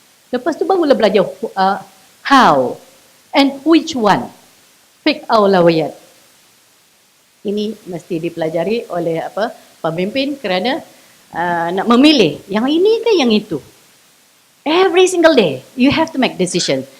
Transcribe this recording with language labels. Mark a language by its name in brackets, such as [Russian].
[Malay] Lepas tu barulah belajar [English] how and which one. [Malay] Fiqh awlawiyat. Ini mesti dipelajari oleh pemimpin kerana nak memilih yang ini ke yang itu. [English] Every single day, you have to make decision.